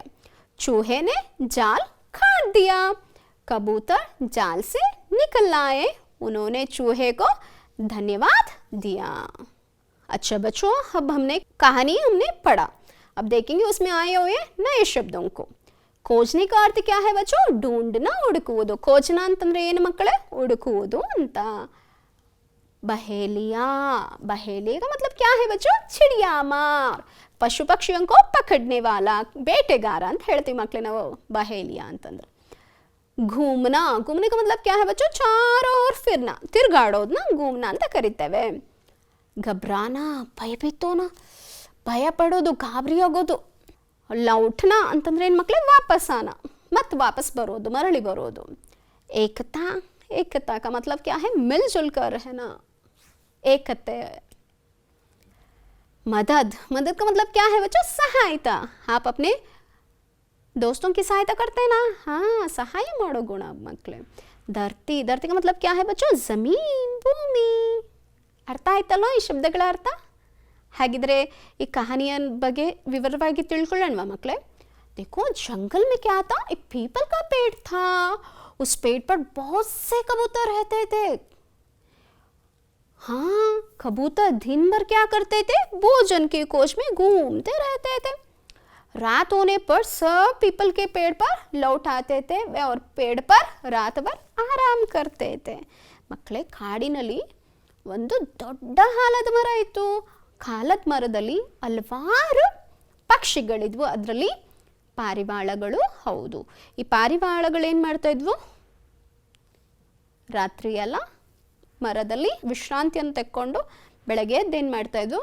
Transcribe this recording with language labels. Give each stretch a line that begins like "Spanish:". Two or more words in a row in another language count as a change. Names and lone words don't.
Hindi: चूहे ने जाल काट दिया। कबूतर जाल से निकल आए। उन्होंने चूहे को धन्यवाद दिया। अच्छा बच्चों, अब कहानी हमने पढ़ा। अब देखेंगे उसमें आए हुए नए शब्दों को। खोजने का अर्थ क्या है बच्चों? ढूंढना,
Kannada: ಹುಡುಕುವುದು। खोजना ಅಂತಂದ್ರೆ ಏನು ಮಕ್ಕಳೇ? ಹುಡುಕುವುದು ಅಂತ।
Hindi: बहेलिया, बहेलिया का मतलब क्या है बच्चों? चिड़िया मार, पशु पक्षियों को पकड़ने वाला
Kannada: ಬೇಟೆಗಾರ ಅಂತ ಹೇಳ್ತೀವಿ ಮಕ್ಕಳೇ ನಾವು
Hindi: बहेलिया ಅಂತಂದ್ರೆ। घूमना, घूमने का मतलब क्या है बच्चों? चारों ओर फिरना, ತಿರುಗಾಡೋದನ್ನ घूमना
Kannada: ಅಂತ ಕರೀತೇವೆ। घबराना, ಭಯಬಿತ್ತೋನ, ಭಯ ಪಡೋದು, ಗಾಬರಿ ಆಗೋದು। लौटना ಅಂತಂದ್ರೆ ಏನು ಮಕ್ಕಳೇ? ವಾಪಸ್ ಆನ, ಮತ್ತೆ ವಾಪಸ್ ಬರೋದು, ಮರಳಿ ಬರೋದು।
Hindi: एकता, एकता का मतलब क्या है? मिलजुल कर रहना, एकता। मदद, मदद का मतलब क्या है बच्चों? सहायता। आप अपने दोस्तों की सहायता करते हैं ना? हाँ, सहाय माड़ो गुण मಕ್ಕಳೇ। धरती, धरती का मतलब क्या है बच्चों? जमीन, भूमि।
Kannada: ಅರ್ಥ ಆಯ್ತಲ್ಲೋ ಈ ಶಬ್ದಗಳ ಅರ್ಥ? ಹಾಗಿದ್ರೆ ಈ ಕಹಾನಿಯ ಬಗ್ಗೆ ವಿವರವಾಗಿ ತಿಳ್ಕೊಳ್ಳೋಣವಾ ಮಕ್ಕಳೇ?
Hindi: देखो जंगल में क्या था? एक पीपल का पेड़ था। उस पेड़ पर बहुत से कबूतर रहते थे। हाँ, कबूतर दिन भर क्या करते थे? भोजन की खोज में घूमते रहते थे। रात होने पर सब पीपल के पेड़ पर लौट आते थे और पेड़ पर रात भर आराम करते थे।
Kannada: ಮಕ್ಕಳೇ, ಕಾಡಿನಲ್ಲಿ ಒಂದು ದೊಡ್ಡ ಆಲದ ಮರ ಇತ್ತು. ಆಲದ ಮರದಲ್ಲಿ ಹಲವಾರು ಪಕ್ಷಿಗಳಿದ್ವು. ಅದರಲ್ಲಿ ಪಾರಿವಾಳಗಳು ಹೌದು. ಈ ಪಾರಿವಾಳಗಳು ಏನು ಮಾಡ್ತಾ ಇದ್ವು? ರಾತ್ರಿ ಎಲ್ಲ ಮರದಲ್ಲಿ ವಿಶ್ರಾಂತಿಯನ್ನು ತೆಕ್ಕೊಂಡು ಬೆಳಗ್ಗೆ ಎದ್ದೇನು ಮಾಡ್ತಾ ಇದ್ವು?